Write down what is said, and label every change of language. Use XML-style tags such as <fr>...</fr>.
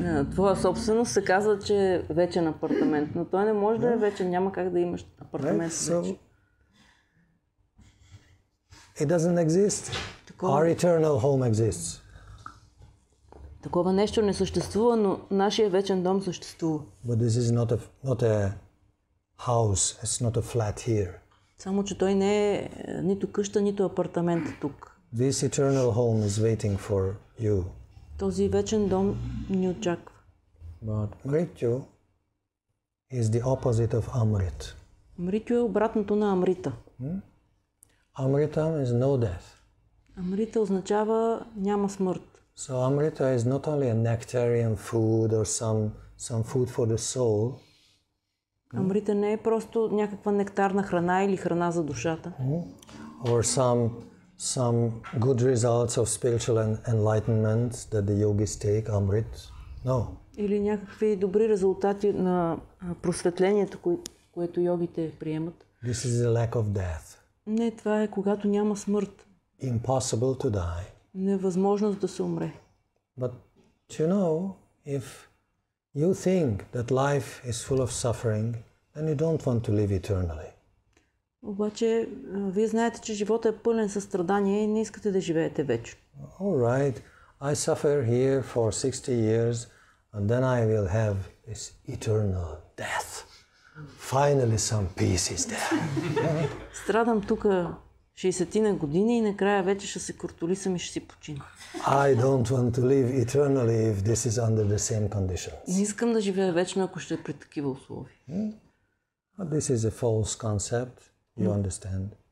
<bg>Твоя собственост се казва, че е вечен апартамент, но той не може да е вечен, няма как да имаш апартамент вече.</bg> <en>It doesn't exist. Our eternal home exists.</en> <bg>Такова нещо не съществува, но нашия вечен дом съществува.</bg> <en>But this is not a house. It's not a flat here.</en> <bg>Само че той не е нито къща, нито апартамент тук.</bg> <en>This eternal home is waiting for you.</en> <bg>Този вечен дом ни очаква.</bg> <en>But Mrityu is the opposite of Amrit.</en> <bg>Мритю е обратното на Амрита.</bg> <en>Amritam is no death.</en> <bg>Амрита означава няма смърт.</bg> <en>So Amrita is not only a nectarian food or some food for the soul.</en> <bg>Амрита не е просто някаква нектарна храна или храна за душата.</bg> <en>Or some good results of spiritual enlightenment that the yogis take, Amrit. No.</en> <bg>Или някакви добри резултати на просветлението, което йогите приемат.</bg> <en>This is the lack of death.</en> <bg>Не, това е когато няма смърт.</bg> <en>Impossible to die.</en> <bg>Невъзможност да се умре.</bg> <en>But you know, if you think that life is full of suffering, then you don't want to live eternally.</en> <bg>Обаче, вие знаете, че живота е пълен със страдания и не искате да живеете вечно.</bg> <en>All right, I suffer here for 60 years, and then I will have this eternal death. Finally some peace is there.</en> <bg>Страдам тук 60-на години и накрая вече ще се кортолисам и ще си почина.</bg> <en>I don't want to live eternally if this is under the same conditions.</en> <bg>Не искам да живея вечно, ако ще е при такива условия.</bg> <en>But this is a false concept, you understand.</en>